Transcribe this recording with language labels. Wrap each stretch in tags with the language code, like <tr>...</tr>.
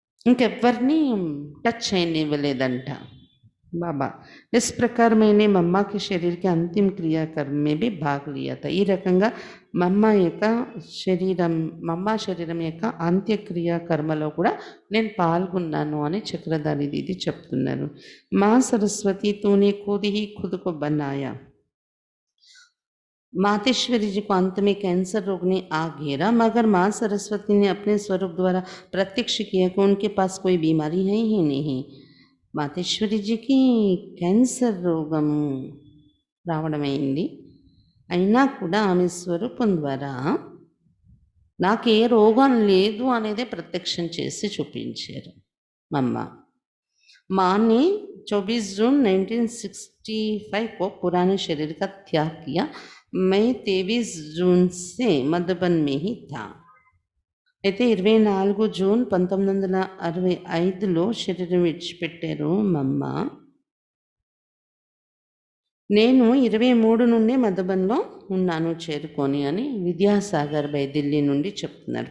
<te>ఇంకెవ్వరిని touch చేయనివ్వలేదంట बाबा.</te> <hi>इस प्रकार मैंने मम्मा के शरीर के अंतिम क्रियाकर्म में भी भाग लिया था.</hi> <te>ఈ రకంగా మమ్మ శరీరం యొక్క అంత్యక్రియ కర్మలో కూడా నేను పాల్గొన్నాను అని చక్రధారి దీది చెప్తున్నారు.</te> <hi>माँ सरस्वती तूने खुद ही खुद को बनाया. मातेश्वरी जी को अंत में कैंसर रोग ने आ घेरा, मगर माँ सरस्वती ने अपने स्वरूप द्वारा प्रत्यक्ष किया कि उनके पास कोई बीमारी है ही नहीं.</hi> <te>మాతేశ్వరిజీకి క్యాన్సర్ రోగం రావడమైంది, అయినా కూడా ఆమె స్వరూపం ద్వారా నాకు ఏ రోగం లేదు అనేదే ప్రత్యక్షం చేసి చూపించారు మమ్మ.</te> <hi>माँ ने 24 जून 1965 को पुराने शरीर का त्याग किया. मैं 23 जून से मधुबन में ही था.</hi> <te>అయితే 24 జూన్ 1965లో శరీరం విడిచిపెట్టారు మా అమ్మ. నేను 23 నుండే మధుబన్‌లో ఉన్నాను చేరుకొని అని విద్యాసాగర్ భాయ్ ఢిల్లీ నుండి చెప్తున్నారు.</te>